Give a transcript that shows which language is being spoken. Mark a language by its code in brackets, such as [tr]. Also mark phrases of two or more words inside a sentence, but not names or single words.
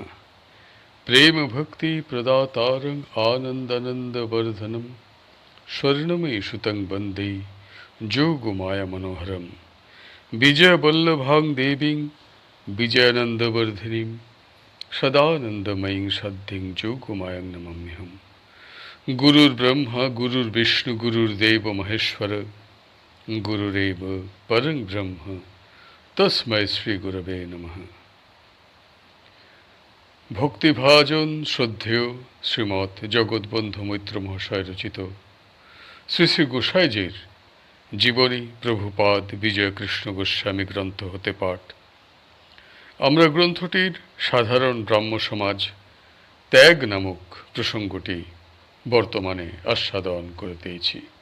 [sa] प्रेम भक्ति प्रदातारं आनंदानंद वर्धनम स्वर्णमयी सुतं वंदे जोगमाया मनोहरम विजय वल्लभां देवीं विजयानंदवर्धिनीं सदानंदमयीं सद्धिं जोगमायां नमाम्यहम्। गुरुर्ब्रह्मा गुरुर्विष्णु गुरुर्देव महेश्वर गुरुरेव परं ब्रह्म तस्मै श्री गुरवे नमः। [bn] ভক্তিভাজন শ্রদ্ধেয় শ্রীমৎ জগৎবন্ধু মৈত্র মহাশয় রচিত শ্রী শ্রী গোসাইজির জীবনী প্রভুপাদ বিজয় কৃষ্ণ গোস্বামী গ্রন্থ হতে পাঠ। আমরা গ্রন্থটির সাধারণ ব্রাহ্ম সমাজ ত্যাগ নামক প্রসঙ্গটি বর্তমানে আস্বাদন করিতেছি।